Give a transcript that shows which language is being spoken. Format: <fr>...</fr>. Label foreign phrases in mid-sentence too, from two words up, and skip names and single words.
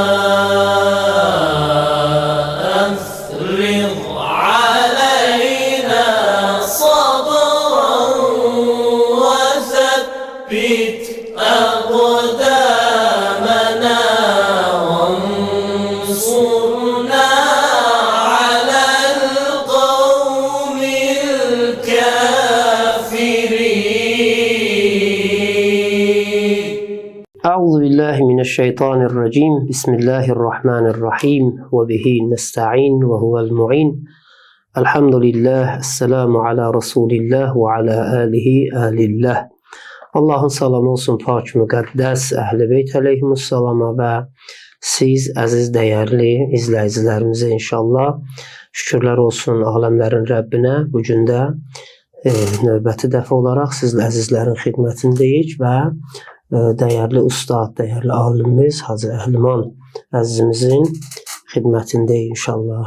<ar>أفرغ علينا صبرا وثبت أقدامنا وانصرنا على القوم الكافرين. أعوذ بالله من الشيطان الرجيم. بسم الله الرحمن الرحيم وبه نستعين وهو المعين. الحمد لله. السلام على رسول الله وعلى آله آل الله.</ar> <az>Allahın salamı olsun pak müqəddəs Əhl-i Beyt əleyhimussalama və siz əziz dəyərli izləyicilərimizə inşallah şükürlər olsun aləmlərin Rəbbinə. Bugün də növbəti dəfə olaraq sizlə əzizlərin xidmətindəyik və dəyərli ustad, dəyərli alimimiz Hacı Əhliman əzizimizin xidmətindəyik inşallah.</az>